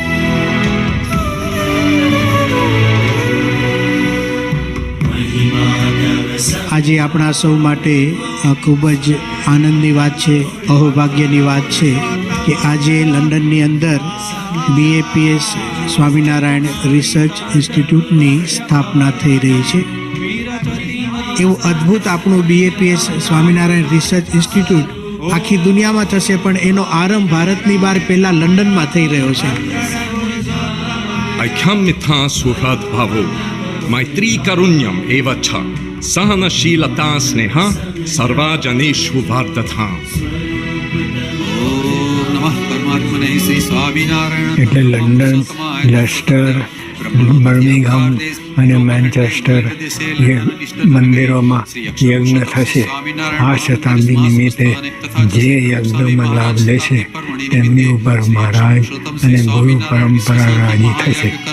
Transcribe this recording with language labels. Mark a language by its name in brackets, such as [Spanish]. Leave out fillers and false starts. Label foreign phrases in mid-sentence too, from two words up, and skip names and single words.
[Gujarati] આજે આપણા સૌ માટે ખૂબ જ આનંદની વાત છે, અહોભાગ્યની વાત છે કે આજે લંડનની અંદર BAPS સ્વામિનારાયણ રિસર્ચ ઇન્સ્ટિટ્યૂટની સ્થાપના થઈ રહી છે. એવું અદ્ભુત આપણું BAPS સ્વામિનારાયણ રિસર્ચ ઇન્સ્ટિટ્યૂટ આખી દુનિયામાં થશે, પણ એનો આરંભ ભારતની બહાર પહેલાં લંડનમાં થઈ રહ્યો છે. [Sanskrit] ऐक्यमिथा सुहृद्भावो मैत्री कारुण्यम एवच सहनशीलता स्नेह सर्वजनेषु वर्धता. [Gujarati] એટલે લંડન, લેસ્ટર, બર્મિંગહામ અને મેન્ચેસ્ટર મંદિરોમાં યજ્ઞ થશે. આ શતાબ્દી નિમિત્તે જે યજ્ઞમાં લાભ લેશે તેમની ઉપર મહારાજ અને ગુરુ પરંપરા રાજી થશે.